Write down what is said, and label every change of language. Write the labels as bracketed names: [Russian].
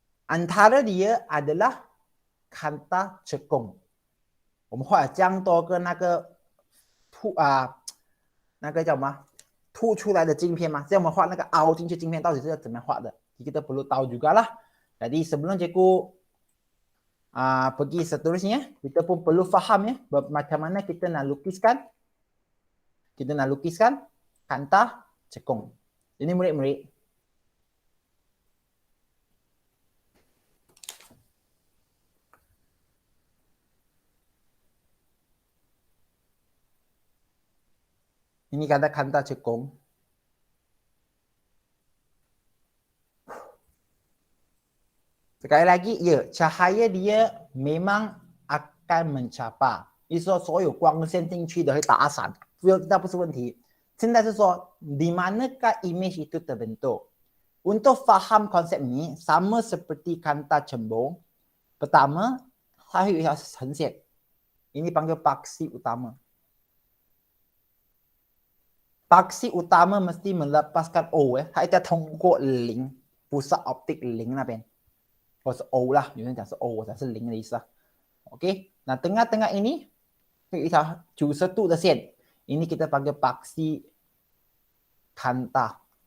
[Malay] Antara dia adalah kanta cekung. [Chinese] 我们画江多个那个那个叫什么凸出来的镜片嘛，这样我们画那个凹进去镜片到底是要怎么画的， [Malay] kita perlu tahu juga lah. Jadi sebelum cikgu pergi seterusnya, kita pun perlu faham ya macam mana kita nak lukiskan kanta cekung. Ini murid-murid. Ini kata kanta cekung. Sekali lagi, ya, cahaya dia memang akan mencapai. [Chinese] 意思说，所有光线进去的会打散，那不是问题。现在是说， [Malay] di manakah image itu terbentuk? Untuk faham konsep ini, sama seperti kanta cembung. Pertama, [Chinese] 它有一条横线， [Malay] ini panggil paksi utama. Paksi utama mesti melepaskan O [Chinese] 它一定要通过零，pusat optik 零那边，或是 O 啦，有人讲是 O， 我讲是零的意思啊。 [Malay] OK， 那tengah-tengah ini [Chinese] 有一条90度的线， [Malay] ini kita panggil paksi kanta。